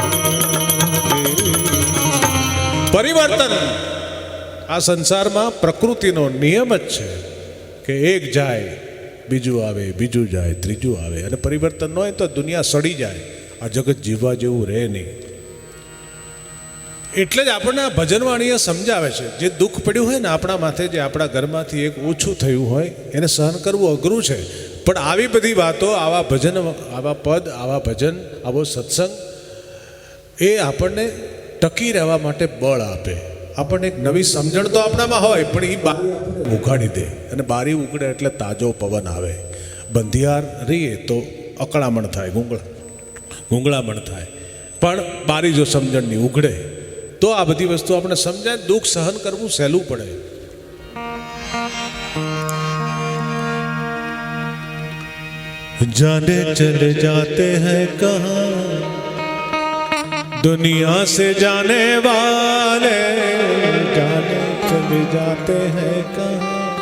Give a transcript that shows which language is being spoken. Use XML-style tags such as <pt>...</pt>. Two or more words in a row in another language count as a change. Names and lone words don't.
<gu>પરિવર્તન આ સંસારમાં પ્રકૃતિનો નિયમ જ છે કે એક જાય બીજું આવે બીજું જાય ત્રીજું આવે અને પરિવર્તન ન હોય તો દુનિયા સડી જાય આ જગત જીવવા જેવું રહે નહીં। એટલે જ આપણે ભજનવાણીએ સમજાવે છે જે દુઃખ પડ્યું હોય ને આપણા માથે જે આપણા ઘરમાંથી એક ઓછું થયું હોય એને સહન કરવું અઘરું છે પણ આવી બધી વાતો આવા ભજન આવા પદ આવા ભજન આવો સત્સંગ એ આપણને ટકી રહેવા માટે બળ આપે। આપણને એક નવી સમજણ તો આપણામાં હોય પણ એ બારી ઉઘાડી દે અને બારી ઉઘડે એટલે તાજો પવન આવે। બંધિયાર રહીએ તો અકળામણ થાય ગૂંગળામણ થાય પણ બારી જો સમજણની ઉઘડે તો આ બધી વસ્તુ આપણે સમજાય દુઃખ સહન કરવું સહેલું પડે।</gu> <hi>जाने चले जाते हैं कहाँ दुनिया से जाने वाले जाने चले जाते हैं कहाँ</hi>